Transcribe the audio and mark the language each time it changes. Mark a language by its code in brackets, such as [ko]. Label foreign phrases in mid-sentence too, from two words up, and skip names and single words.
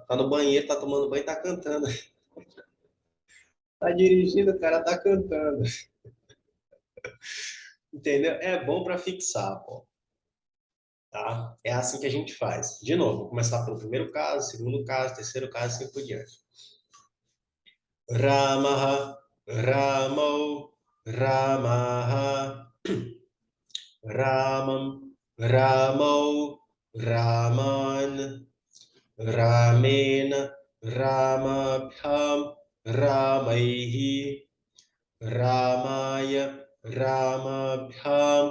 [pt] Tá no banheiro, tá tomando banho, tá cantando. Tá dirigindo, o cara tá cantando. Entendeu? É bom para fixar, pô. Tá? É assim que a gente faz. De novo, vou começar pelo primeiro caso, segundo caso, terceiro caso, assim por diante. [sa] Ramaha, Ramau, Ramaha, Ramam, Ramau, Raman, Ramena, Ramabhyam, Ramaihi, Ramaya, Ramabhyam,